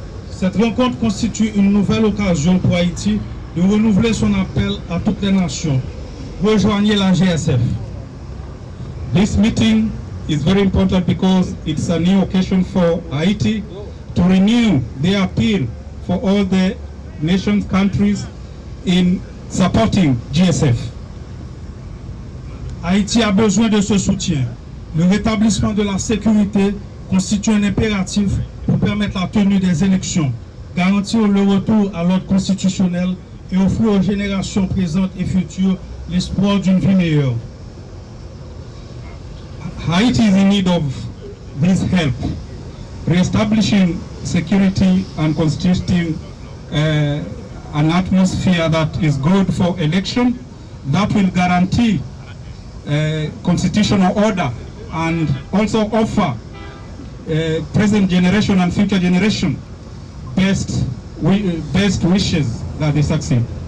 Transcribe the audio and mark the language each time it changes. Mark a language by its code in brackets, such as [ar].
[fr] Cette rencontre constitue une nouvelle occasion pour Haïti de renouveler son appel à toutes les nations. Rejoignez la GSF. [en] This meeting is very important because it's a new occasion for Haiti to renew their appeal for all the nations, countries in supporting GSF. [fr] Haïti a besoin de ce soutien. Le rétablissement de la sécurité constitue un impératif pour permettre la tenue des élections, garantir le retour à l'ordre constitutionnel et offrir aux générations présentes et futures l'espoir d'une vie meilleure. [en] Haiti is in need of this help. Reestablishing security and constituting an atmosphere that is good for election, that will guarantee constitutional order and also offer present generation and future generation best wishes that they succeed.